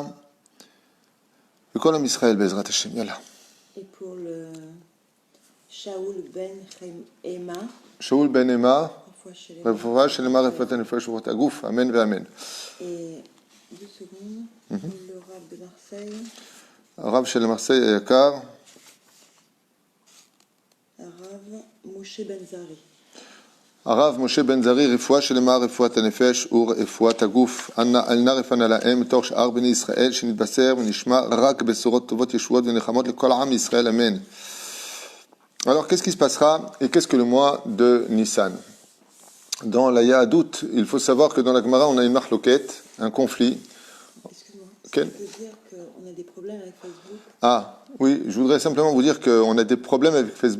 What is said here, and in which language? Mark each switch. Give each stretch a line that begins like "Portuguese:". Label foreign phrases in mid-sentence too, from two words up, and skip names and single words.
Hebrew: לכל עם ישראל, בעזרת השם, יאללה.
French: Et pour le Shaoul Ben Ema. Shaoul Ben Ema.
Hebrew: Refoua שלמה, רפואת נפש, רפואת גוף. אמן ואמן.
French: Et 2 secondes. Le Rav de Marseille.
Hebrew: רב של מרסיי, יקר.
French: Rav Moshe Ben Zari.
Hebrew: הרב משה בן זרי, רפואה שלמה, רפואת הנפש ורפואת הגוף. אנא רפאנה להם מתוך שאר בני ישראל, שנתבשר ונשמע רק בשורות טובות, ישועות ונחמות לכל עם ישראל, אמן.
French: Alors, qu'est-ce qui se passera et qu'est-ce que le mois de Nissan? Dans la Yahadout, il faut savoir que dans la Gemara, on a une marloquette, un conflit. Excuse-moi, Quel? ça veut dire qu'on a des problèmes avec Facebook? Ah, oui, je voudrais simplement vous dire qu'on a des problèmes avec Facebook.